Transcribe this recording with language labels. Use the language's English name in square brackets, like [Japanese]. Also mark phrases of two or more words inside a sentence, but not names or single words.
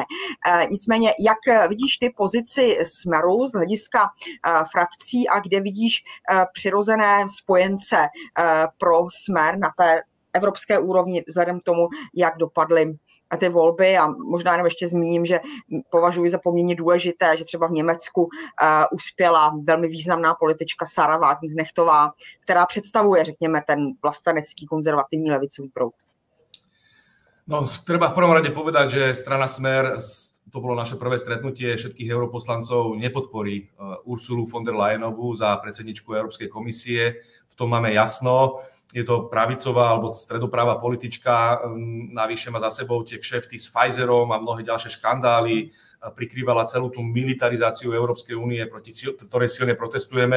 [Czech] Nicméně, jak vidíš ty pozici Smeru z hlediska frakcí a kde vidíš přirozené spojence pro Smer na té evropské úrovni vzhledem k tomu, jak dopadly ty volby, a možná jenom ještě zmíním, že považuji za poměrně důležité, že třeba v Německu uspěla velmi významná politička Sara Wagenknechtová, která představuje, řekněme, ten vlastenecký konzervativní levicový proud. No, [Slovak] treba v prvom rade povedať, že strana Smer, to bolo naše prvé stretnutie všetkých europoslancov, nepodporí Ursulu von der Leyenovú za predsedničku Európskej komisie. V tom máme jasno. Je to pravicová alebo stredopráva politička, navyše má za sebou tie kšefty s Pfizerom a mnohé ďalšie škandály, prikrývala celú tú militarizáciu Európskej únie, proti ktorej silne protestujeme.